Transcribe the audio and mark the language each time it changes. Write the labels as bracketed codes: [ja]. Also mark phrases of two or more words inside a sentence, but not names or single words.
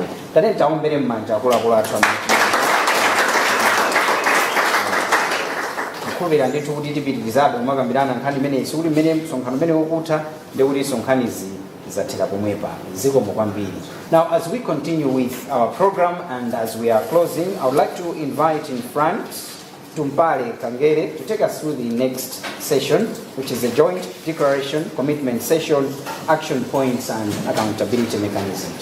[ny] Tadeni taombere mmanja akuluakulu athu kukhulupirira ndithu kuti tipitirizabe kumakambirana nkhani imene sikuti mmene msonkhano mmene ukutha ndi kuti sonkhanizi zathera pomwepa ziko kwambiri. [en] Now, as we continue with our program and as we are closing, I would like to invite in front Tumpale Kangere to take us through the next session, which is a joint declaration, commitment session, action points and accountability mechanisms.